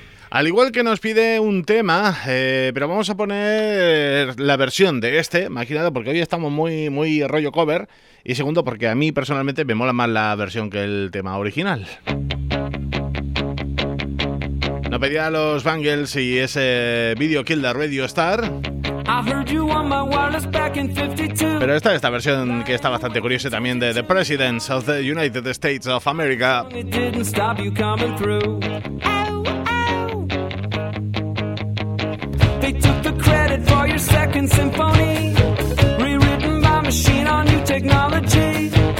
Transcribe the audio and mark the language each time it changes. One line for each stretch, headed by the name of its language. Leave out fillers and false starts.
Spanish: Al igual que nos pide un tema, pero vamos a poner la versión de este, imaginado, porque hoy estamos muy, muy rollo cover. Y segundo, porque a mí personalmente me mola más la versión que el tema original. Nos pedía a los Bangles y ese Video Kill the Radio Star.
English: I heard you on my wireless back in 52.
Spanish: Pero esta es la versión que está bastante curiosa también de The Presidents of the United States of America.
English: It didn't stop you coming through. Oh, oh. They took the credit for your second symphony, rewritten by machine on new technology.